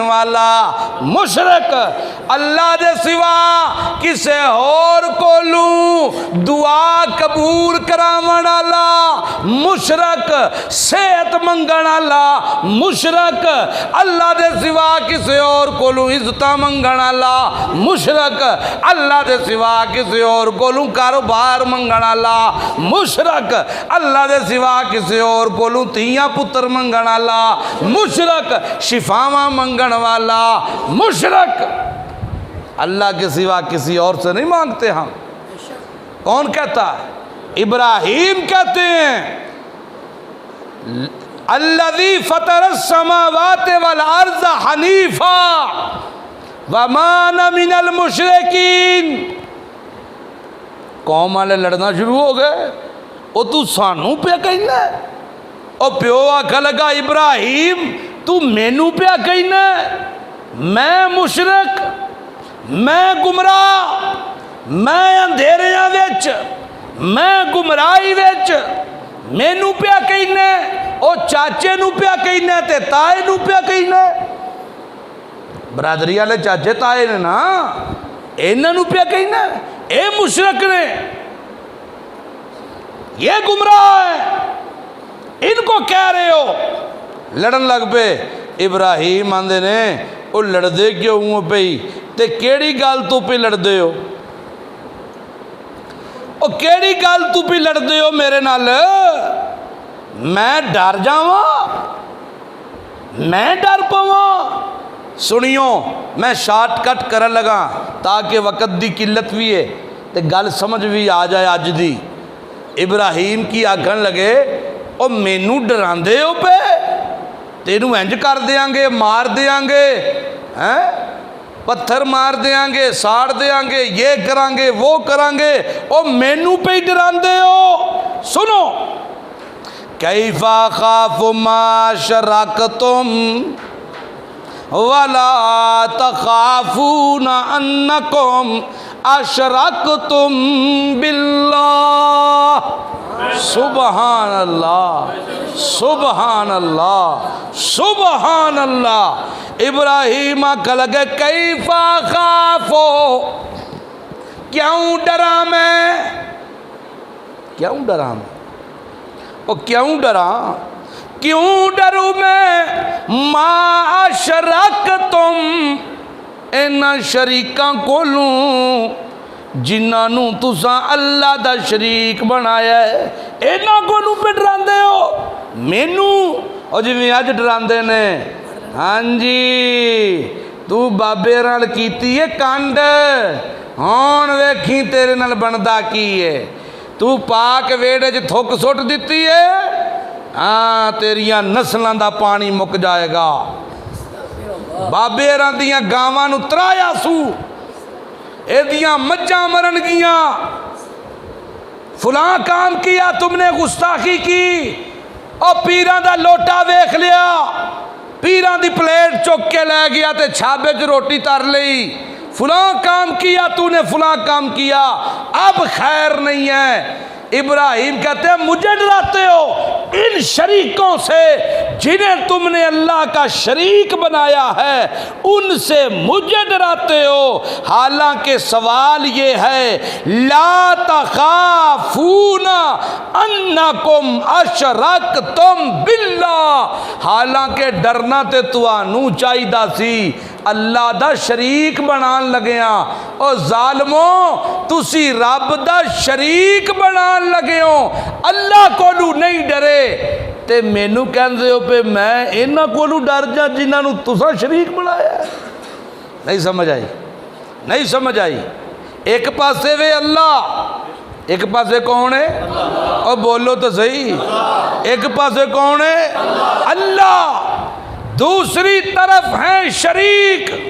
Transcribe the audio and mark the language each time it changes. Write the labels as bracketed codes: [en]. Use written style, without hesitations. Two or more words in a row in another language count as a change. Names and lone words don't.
[pa] والا مشرک، اللہ دے سوا کسے اور کو لوں دعا قبول کراون والا مشرک، صحت منگن والا مشرک، اللہ دے سوا کسے اور کو لوں عزت منگن والا مشرک، اللہ دے سوا کسے اور کو لوں کاروبار منگن والا مشرک، اللہ دے سوا کسے اور کو لوں تیاں پتر منگن والا مشرک، شفاواں منگن والا مشرک، [ur] اللہ کے سوا کسی اور سے نہیں مانگتے ہم، کون کہتا ہے؟ ابراہیم کہتے ہیں [ar] الذی فطر السماوات والارض حنیفا وما انا من المشرکین۔ [pa] قوم والے لڑنا شروع ہو گئے، او تو سانو پہ کہنا ہے؟ او پیو آکھا لگا ابراہیم تو مینو پہ کہنا ہے؟ میں مشرک، میں گمراہ، میں اندھیریاں وچ، میں گمراہی وچ، مینو پیا کہنا ہے؟ او چاچے نو پیا کہنا ہے تے تائے نو پیا کہنا ہے؟ برادری والے چاچے تائے نے نا، انہاں نو پیا کہنا ہے؟ اے مشرک نے، [ur] یہ گمراہ ہے، ان کو کہہ رہے ہو؟ [pa] لڑن لگ پے۔ ابراہیم آندے نے او لڑ دے کیوں ہوں پئی تے کیڑی گل تو پہ لڑ دے ہو؟ او کیڑی گل تو پہ لڑ دے ہو میرے نال؟ میں ڈر جاواں؟ میں ڈر پواں؟ سنیو میں شارٹ کٹ کرن لگا تاکہ وقت دی قلت بھی ہے تے گل سمجھ بھی آ جائے اج دی۔ ابراہیم کی آکھن لگے او مینو ڈراندے ہو پہ؟ تینوں انج کر دیاں گے، مار دیاں گے، پتھر مار دیاں گے، ساڑ دیاں گے، یہ کران گے، وہ کران گے، او مینو پہ ہی ڈراندے ہو؟ [ar] سنو کیف اخاف ما شرکتم ولا تخافون انکم اشرکتم باللہ۔ سبحان اللہ، سبحان اللہ، سبحان اللہ۔ [pa] ابراہیم آکھا لگے [ar] کیف اخافو، [pa] کیوں ڈراں میں؟ کیوں ڈراں میں؟ او کیوں ڈراں؟ کیوں ڈروں میں؟ [ar] ما اشرکتم، [pa] اینا شریکاں کولوں جنہاں نو تساں اللہ دا شریک بنایا ہے، اینا کولوں پہ ڈراندے ہو؟ مینو او جی اج ڈراندے نے، ہاں جی تو بابے نال کیتی ہے کانڈ، ہون ویکھی تیرے نال بندا کی ہے؟ تو پاک ویڑے چ تھک سٹ دیتی ہے، ہاں تیریاں نسلاں دا پانی مک جائے گا۔ بابے دیاں گاواں نو ترایا سو، اے دیاں مجھاں مرن گیاں، [ur] فلاں کام کیا تم نے، گستاخی کی، [pa] اور پیراں دا لوٹا ویکھ لیا، پیراں دی پلیٹ چک کے لے گیا تے چھابے چ روٹی تر لئی، [ur] فلاں کام کیا تو نے، فلاں کام کیا، اب خیر نہیں ہے۔ ابراہیم کہتے ہیں مجھے ڈراتے ہو ان شریکوں سے جنہیں تم نے اللہ کا شریک بنایا ہے، ان سے مجھے ڈراتے ہو، حالانکہ سوال یہ ہے [ar] لا تخافون انکم اشرکتم باللہ، [pa] حالانکہ ڈرنا تے توانوں چاہیدا سی، اللہ دا شریک بنان لگیاں۔ او ظالموں تسی رب دا شریک بنان لگے ہو، اللہ کولو نہیں ڈرے تے مینو کہندے ہو پہ میں انہاں کولو ڈر جا جنہاں نو تساں شریک بنایا ہے۔ نہیں سمجھ آئی؟ نہیں سمجھ آئی؟ ایک پاسے وے اللہ، ایک پاسے کون ہے؟ [ur] اور بولو تو صحیح، [pa] ایک پاسے کون ہے؟ [ur] اللہ، دوسری طرف ہیں شریک۔